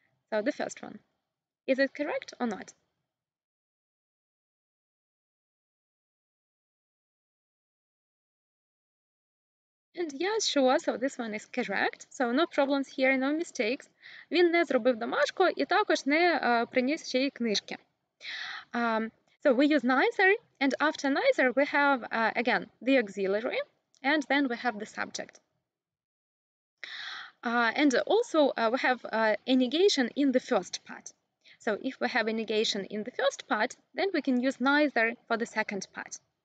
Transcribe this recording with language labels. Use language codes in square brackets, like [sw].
[en] So the first one, is it correct or not? And yes, sure, so this one is correct. So no problems here, no mistakes. [uk] Він не зробив домашку і також не приніс ще й книжки. [en] So we use neither, and after neither we have, again, the auxiliary, and then we have the subject. And also we have a negation in the first part. So if we have a negation in the first part, then we can use neither for the second part.